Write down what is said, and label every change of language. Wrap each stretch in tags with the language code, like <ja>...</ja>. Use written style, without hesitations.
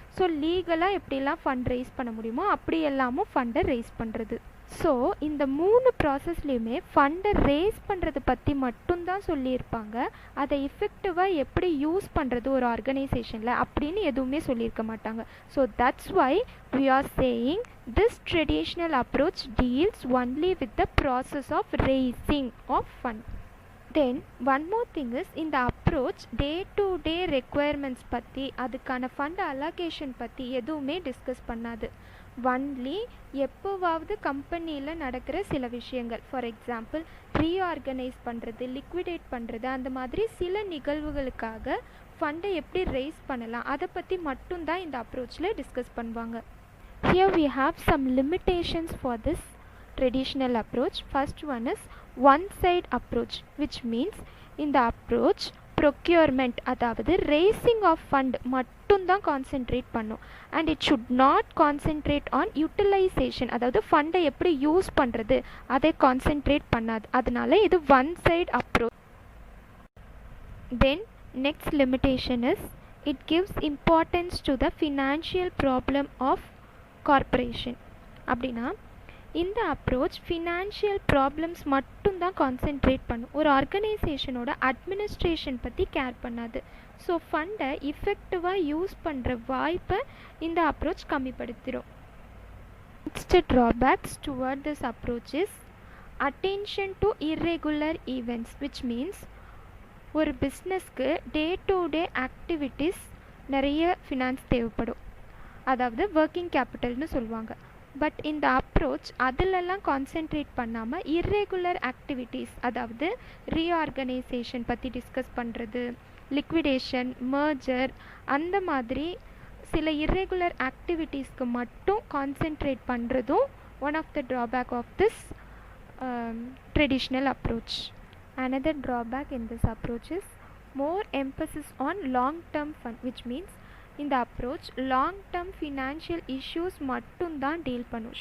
<ta>So லீகலாக எப்படியெல்லாம் fund raise பண்ண முடியுமோ அப்படி எல்லாமும் ஃபண்டை ரைஸ் பண்ணுறது. ஸோ இந்த மூணு ப்ராசஸ்லேயுமே ஃபண்டை ரேஸ் பண்ணுறது பற்றி மட்டும்தான் சொல்லியிருப்பாங்க. அதை எஃபெக்டிவாக எப்படி யூஸ் பண்ணுறது ஒரு ஆர்கனைசேஷனில் அப்படின்னு எதுவுமே சொல்லியிருக்க மாட்டாங்க.</ta> <en>So that's why we are saying this traditional approach deals only with the process of raising of fund. Then one more thing is in the approach day to day requirements</en> <ta>பற்றி அதுக்கான fund allocation பற்றி எதுவுமே discuss பண்ணாது. Only எப்போவாவது கம்பெனியில் நடக்கிற சில விஷயங்கள், ஃபார் எக்ஸாம்பிள் ரீஆர்கனைஸ் பண்ணுறது, லிக்விடேட் பண்ணுறது, அந்த மாதிரி சில நிகழ்வுகளுக்காக ஃபண்டை எப்படி ரைஸ் பண்ணலாம் அதை பற்றி மட்டும்தான் இந்த அப்ரோச்சில் டிஸ்கஸ் பண்ணுவாங்க.</ta> <en>Here we have some limitations for this traditional approach. First one is one side approach, which means in the approach procurement</en> <ta>அதாவது</ta> <en>raising of fund</en> <ta>மட்டும்தான் கான்சென்ட்ரேட் பண்ணும்.</ta> <en>and it should not concentrate on utilisation</en> <ta>அதாவது ஃபண்டை எப்படி use பண்ணுறது அதை concentrate பண்ணாது. அதனால இது one side approach.</ta> <en>Then next limitation is it gives importance to the financial problem of corporation.</en> <ta>அப்படின்னா இந்த அப்ரோச் ஃபினான்ஷியல் ப்ராப்ளம்ஸ் மட்டும்தான் கான்சென்ட்ரேட் பண்ணும். ஒரு ஆர்கனைசேஷனோட அட்மினிஸ்ட்ரேஷன் பற்றி கேர் பண்ணாது. ஸோ ஃபண்டை இஃபெக்டிவாக யூஸ் பண்ணுற வாய்ப்பை இந்த approach கம்மிப்படுத்திடும்.</ta> <en>next drawbacks toward this approach is attention to irregular events which means</en> <ta>ஒரு பிஸ்னஸ்க்கு டே டு டே ஆக்டிவிட்டீஸ் நிறைய ஃபினான்ஸ் தேவைப்படும், அதாவது ஒர்க்கிங் கேபிட்டல்னு சொல்லுவாங்க. பட் இந்த அப்ரோச் அதிலெல்லாம் கான்சென்ட்ரேட் பண்ணாமல் இர்ரெகுலர் ஆக்டிவிட்டீஸ் அதாவது ரீஆர்கனைசேஷன் பற்றி டிஸ்கஸ் பண்ணுறது, லிக்விடேஷன், மர்ஜர் அந்த மாதிரி சில இர்ரெகுலர் ஆக்டிவிட்டீஸ்க்கு மட்டும் கான்சென்ட்ரேட் பண்ணுறதும்</ta> <en>One of the drawback of this traditional approach. Another drawback in this approach is more emphasis on long-term fund, which means</en> <ta>இந்த approach long term financial issues மட்டும்தான் deal பண்ணும்.</ta>